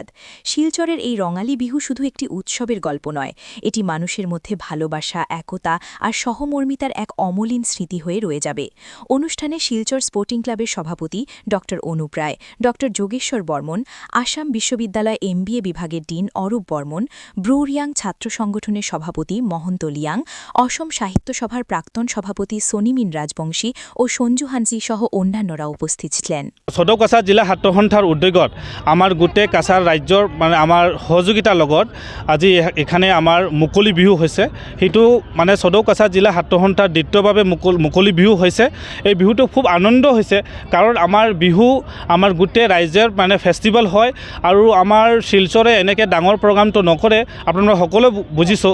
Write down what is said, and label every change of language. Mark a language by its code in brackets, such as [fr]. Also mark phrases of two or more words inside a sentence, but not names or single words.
[bn] শিলচরের এই রঙালী বিহু শুধু একটি উৎসবের গল্প নয়, এটি মানুষের মধ্যে ভালোবাসা, একতা আর সহমর্মিতার এক অমলিন স্মৃতি হয়ে রয়ে যাবে। অনুষ্ঠানে শিলচর স্পোর্টিং ক্লাবের সভাপতি ড অনুপ রায়, ড যোগেশ্বর বর্মন, আসাম বিশ্ববিদ্যালয় MBA বিভাগের ডিন অরূপ বর্মন, ব্রুরিয়াং ছাত্র সংগঠনের সভাপতি মহন্ত লিয়াং, অসম সাহিত্য সভার প্রাক্তন সভাপতি সনিমিন রাজবংশী ও সঞ্জু হানসি সহ অন্যান্যরা উপস্থিত ছিলেন। [as] সদৌ কাছাড় জিলা ছাত্ৰ সন্থাৰ উদ্যোগত আমাৰ গোটেই কাছাৰ ৰাজ্যৰ আমাৰ সহযোগিতাৰ লগত আজি এখানে আমাৰ মুকলি বিহু হৈছে। সেইটো সদৌ কাছাড় জিলা ছাত্ৰ সন্থাৰ দ্বিতীয়ভাৱে মুকলি বিহু হৈছে। এই বিহুটো খুব আনন্দ হৈছে, কাৰণ আমাৰ বিহু আমাৰ গোটেই ৰাইজৰ ফেষ্টিভেল হয় আৰু আমাৰ শিলচৰে এনেকৈ ডাঙৰ প্ৰগ্ৰামটো নকৰে, আপোনালোকে সকলোৱে বুজিছোঁ।